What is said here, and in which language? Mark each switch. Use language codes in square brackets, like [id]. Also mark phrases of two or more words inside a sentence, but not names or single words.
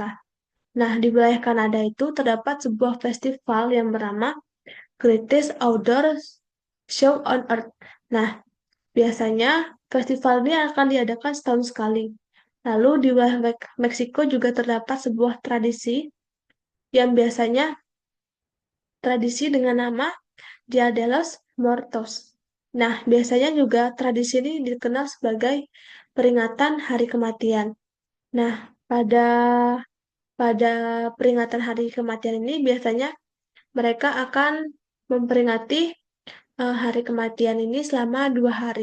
[id] Nah, di wilayah Kanada itu terdapat sebuah festival yang bernama Greatest Outdoor Show on Earth. Nah, biasanya festival ini akan diadakan setahun sekali. Lalu di wilayah Meksiko juga terdapat sebuah yang biasanya tradisi dengan nama Dia de los Muertos. Nah, biasanya juga tradisi ini dikenal sebagai peringatan Hari Kematian. Nah, pada pada peringatan hari kematian ini biasanya mereka akan memperingati hari kematian ini selama 2 hari.